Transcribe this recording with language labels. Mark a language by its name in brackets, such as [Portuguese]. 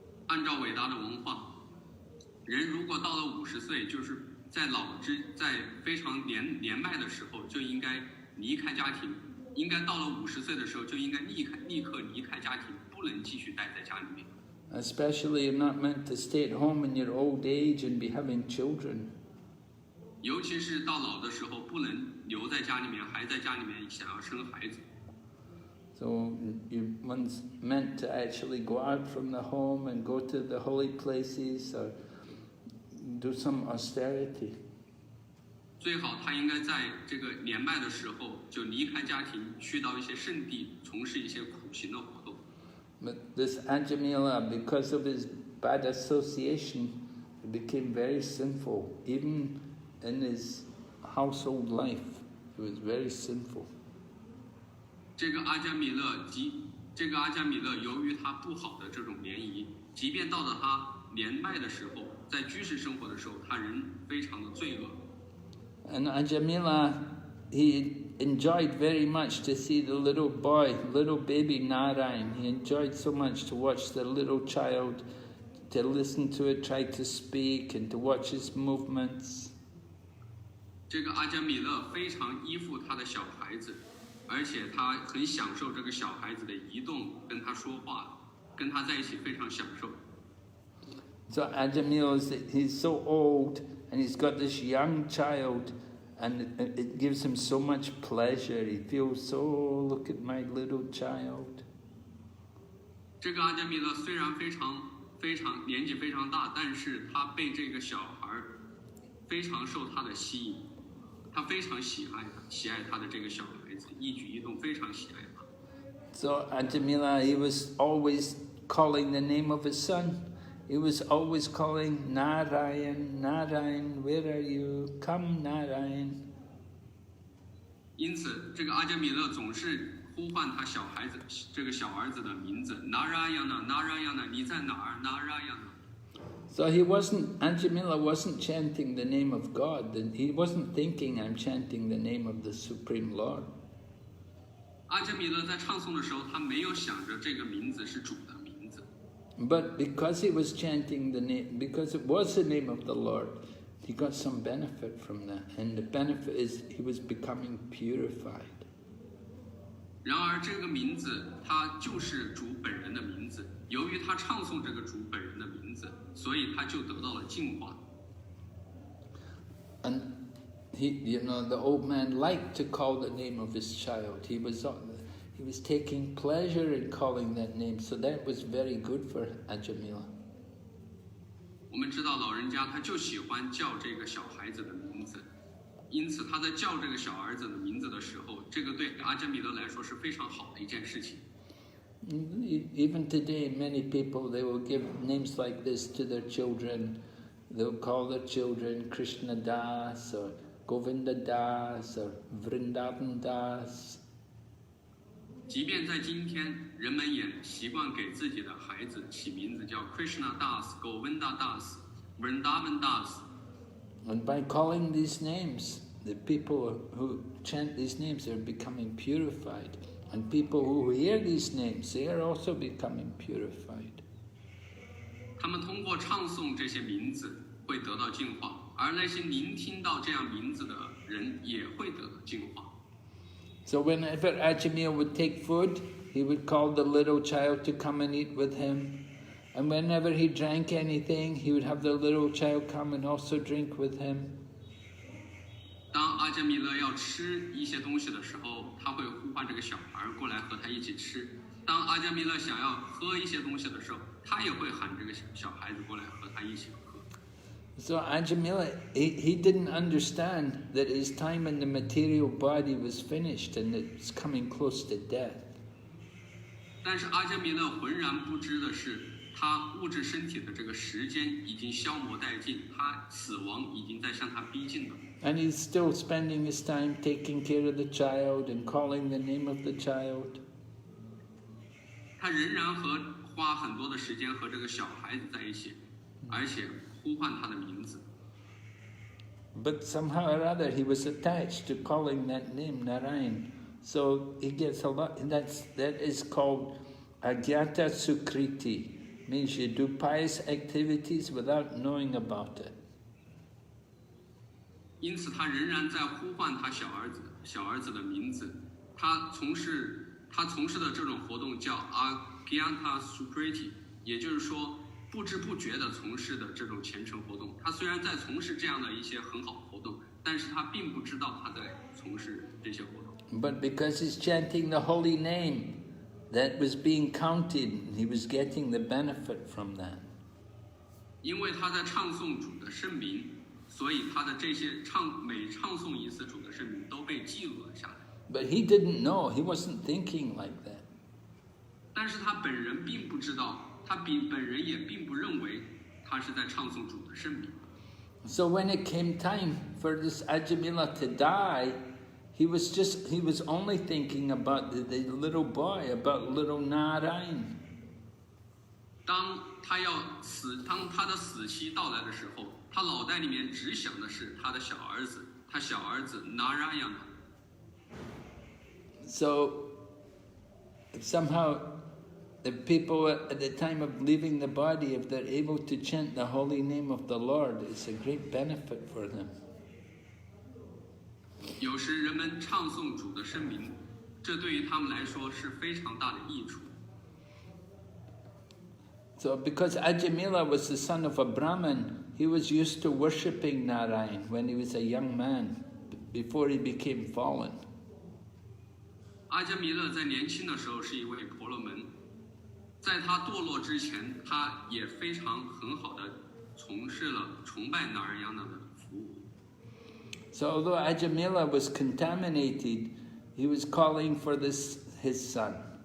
[Chinese] 按照伟大的文化，人如果到了50岁，就是在非常年迈的时候，就应该离开家庭。应该到了50岁的时候，就应该立刻离开家庭，不能继续待在家里面。 [English] Especially, you're not meant to stay at home in your old age and be having children. [Chinese] 尤其是到老的时候，不能留在家里面，还在家里面想要生孩子。 [English] So one's meant to actually go out from the home and go to the holy places or do some austerity. [Chinese] 最好他应该在这个年迈的时候就离开家庭，去到一些圣地，从事一些苦行的活动。 [English] But this Ajāmila, because of his bad association, he became very sinful. Even in his household life, he was very sinful. [Chinese] 这个阿加米勒由于他不好的这种联谊，即便到了他年迈的时候，在居士生活的时候，他仍非常的罪恶。 [English] And Ajāmila, he enjoyed very much to see the little baby Narayan. He enjoyed so much to watch the little child, to listen to it, try to speak, and to watch his movements. [Chinese] 这个阿加米勒非常依附他的小孩子，而且他很享受这个小孩子的移动，跟他说话，跟他在一起非常享受。 [English] So Ajāmila, he's so old, and he's got this young child, and it gives him so much pleasure. He feels so, look at my little child. [Chinese] 这个阿加米勒虽然非常年纪非常大，但是他被这个小孩非常受他的吸引，他非常喜爱他的这个小孩子，一举一动非常喜爱他。 [English] So Ajāmila, he was always calling the name of his son. He was always calling Narayan, Narayan, where are you? Come, Narayan. [Chinese] 因此，这个阿加米勒总是呼唤他这个小儿子的名字 Narayana Narayana， 你在哪儿 Narayana。 [English] So Ajāmila wasn't chanting the name of God. He wasn't thinking, I'm chanting the name of the Supreme Lord. [Chinese] 阿加米勒在唱诵的时候，他没有想着这个名字是主的名字。 [English] But because he was chanting the name, because it was the name of the Lord, he got some benefit from that. And the benefit is he was becoming purified. [Chinese] 然而，这个名字它就是主本人的名字。由于他唱诵这个主本人的名字，所以他就得到了净化。 [English] And the old man liked to call the name of his child. He was taking pleasure in calling that name, so that was very good for Ajāmila. [Chinese] 我们知道老人家他就喜欢叫这个小孩子的名字。因此他在叫这个小儿子的名字的时候，这个对阿伽米勒来说是非常好的一件事情。 [English] Even today, many people, they will give names like this to their children. They'll call their children Krishna Das or Govinda Das or Vrindavan Das. [Chinese] 即便在今天，人们也习惯给自己的孩子起名字叫 Krishna Das、Govinda Das、Vrindavan Das。 [English] And by calling these names, the people who chant these names are becoming purified. And people who hear these names, they are also becoming purified. [Chinese] 他们通过唱诵这些名字会得到净化，而那些聆听到这样名字的人也会得到净化。 [English] So whenever Ajāmila would take food, he would call the little child to come and eat with him. And whenever he drank anything, he would have the little child come and also drink with him. [Chinese] 当阿伽米勒要吃一些东西的时候，他会呼唤这个小孩过来和他一起吃。当阿伽米勒想要喝一些东西的时候，他也会喊这个小孩子过来和他一起喝。 [English] So Ajāmila, he didn't understand that his time in the material body was finished and it's coming close to death. [Chinese] 但是阿伽米勒浑然不知的是，他物质身体的这个时间已经消磨殆尽，他死亡已经在向他逼近了。 [English] And he's still spending his time taking care of the child and calling the name of the child. [Chinese] 他仍然花很多的时间和这个小孩子在一起，而且呼唤他的名字。 [English] But somehow or other he was attached to calling that name Narayan. So he gets a lot, that is called Agyata Sukriti. Means you do pious activities without knowing about it. [Chinese] 因此他仍然在呼唤他小儿子的名字。他从事的这种活动叫 Ajāmila Sukriti， 也就是说不知不觉地从事的这种虔诚活动。他虽然在从事这样的一些很好的活动，但是他并不知道他在从事这些活动。 [English] But because he's chanting the holy name, that was being counted. He was getting the benefit from that. [Chinese] 因为他在唱诵主的圣名，所以他的这些每唱诵一次主的圣名都被记录了下来。 [English] But he didn't know. He wasn't thinking like that. [Chinese] 但是他本人并不知道，他本人也并不认为他是在唱诵主的圣名。 [English] So when it came time for this Ajāmila to die, he was only thinking about the little boy, about little Narayan. [Chinese] 当他的死期到来的时候，他脑袋里面只想的是他的小儿子，他小儿子 Narayana。 [English] So somehow the people at the time of leaving the body, if they're able to chant the holy name of the Lord, it's a great benefit for them. [Chinese] 有时人们唱诵主的圣名，这对于他们来说是非常大的益处。 [English] So because Ajāmila was the son of a Brahmin, he was used to worshipping Narayan when he was a young man, before he became fallen. [Chinese] 阿伽弥勒在年轻的时候是一位婆罗门，在他堕落之前，他也非常很好的从事了崇拜纳尔亚那的服务。 [English] So although Ajāmila was contaminated, he was calling for his son.